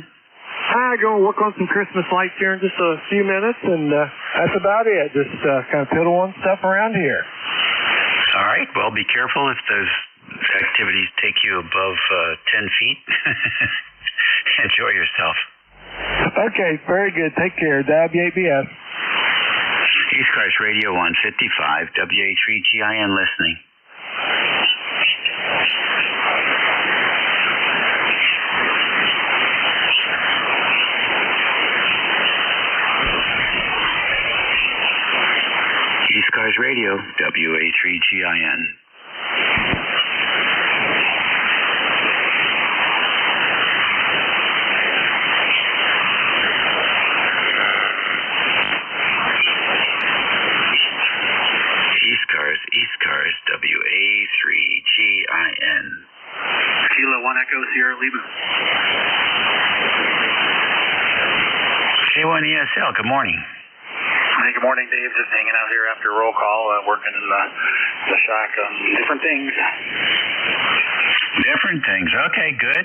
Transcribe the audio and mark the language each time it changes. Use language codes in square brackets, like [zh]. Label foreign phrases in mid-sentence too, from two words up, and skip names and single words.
[en] I'm going to work on some Christmas lights here in just a few minutes, and that's about it. Just kind of piddling stuff around here. All right. Well, be careful if those activities take you above 10 feet. Enjoy yourself. Okay, very good. Take care. WABS. ECARS Radio 155, WA3GIN listening. ECARS Radio, WA3GIN. ECARS, WA3GIN. Kilo 1 Echo Sierra Lima. K1ESL, good morning. Hey, good morning, Dave. Just hanging out here after roll call, working in the shack on different things. Different things. Okay, good.